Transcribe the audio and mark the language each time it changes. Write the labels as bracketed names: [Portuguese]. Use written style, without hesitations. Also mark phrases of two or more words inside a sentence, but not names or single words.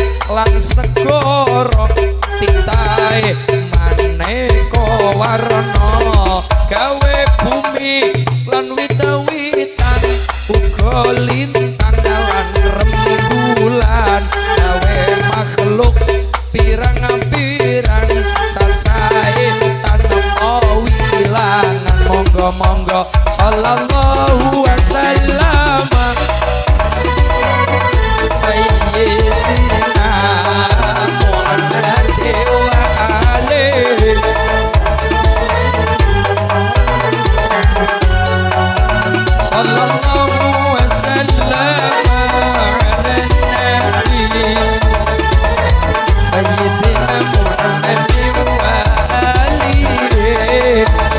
[Javanese] lan segara titahe maneka warna gawe bumi lan wit-witan uga lintang lan rembulan gawe makhluk pirang-pirang cacahe tanam wilangan monggo-monggo [Arabic] صلى الله وسلم سيدنا محمد وآله صلى الله وسلم على نبي سيدنا محمد وآله